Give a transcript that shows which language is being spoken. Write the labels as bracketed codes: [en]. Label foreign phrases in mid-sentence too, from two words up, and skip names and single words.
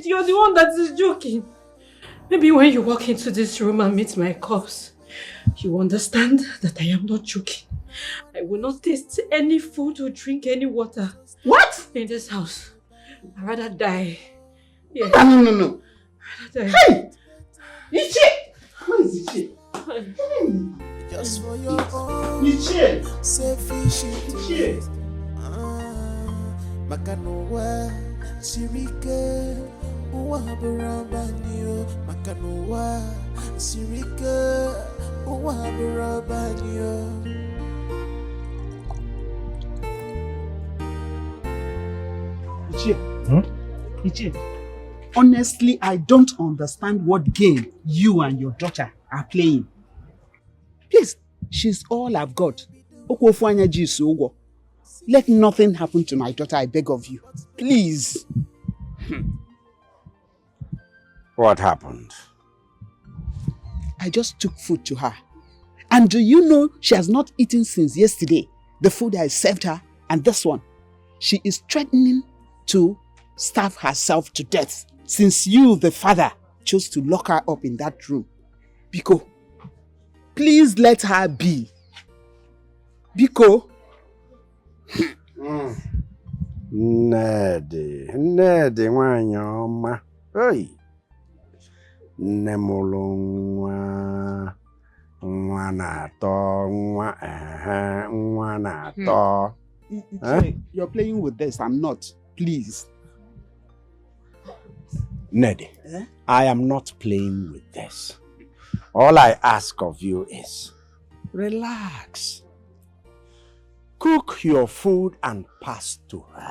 [en] You're the one that is joking. Maybe when you walk into this room and meet my corpse, you understand that I am not joking. I will not taste any food or drink any water. What? In this house. I'd rather die. Yes. No. Die. Hey! Ichie! Where is Ichie? Just for your own Ichie! selfish Ichie! Makanowa Sirike Uwa Barabanio Makanowa Sirike Uwa Barabanio. Ichie. Ichie. Honestly, I don't understand what game you and your daughter are playing. Please, she's all I've got. Let nothing happen to my daughter, I beg of you. Please. What happened? I just took food to her. And do you know she has not eaten since yesterday? The food I served her and this one. She is threatening to starve herself to death since you, the father, chose to lock her up in that room. Biko, please let her be. [ig] Biko. Nnedi nwanyị ọma. Hey. Nne mụrụ nwa na-atọ nwa na-atọ. [en] You're playing with this, I'm not. Please. Nedi, I am not playing with this. All I ask of you is relax. Cook your food and pass to her.